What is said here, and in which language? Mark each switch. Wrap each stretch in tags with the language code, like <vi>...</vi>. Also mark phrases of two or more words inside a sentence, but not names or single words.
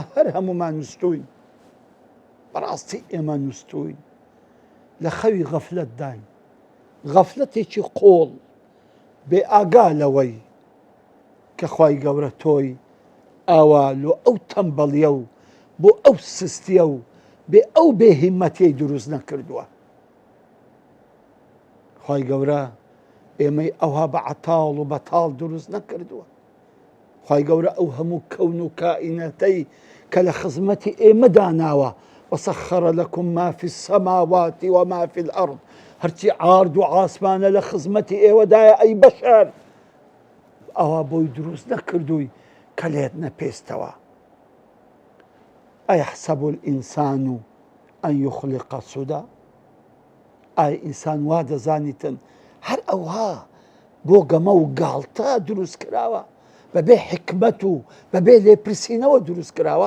<ckb>هەر هەمومان نووسوین، بەڕاستی ئێمە نووسوین لە خەوی غەفلەت داین، غەفلەتێکی قۆڵ بێ ئاگا لەوەی کە خوای گەورە تۆی ئاوا لۆ ئەو تەمبەڵیە و بۆ ئەو سستیە و بێ ئەو بێهیمەتیەی دروست نەکردووە. خوای گەورە ئێمەی ئەوها بە عەتاڵ و بەتاڵ دروست نەکردووە. خوای گەورە ئەو هەموو کەون و کائینەتەی کە لە خزمەتی ئێمە داناوە،</ckb> <ar>وسخر لكم ما في السماوات وما في الأرض،</ar> <ckb>هرچی عارض و عاسمانە لە خزمەتی ئێوەدایە ئەی بەشەر، ئەوە بۆی دروست نەکردووی کە لێت نەپێستەوە.</ckb> <ar>ئەیحسەب الئینسان ئەن یخلق سودا،</ar> <ckb>ئایا ئینسان وا دەزانیتن هەر ئەوها بۆ گەمە و گاڵتە دروست کراوە، بەبێ حکمەت و بەبێ لێپرسینەوە دروست کراوە؟</ckb>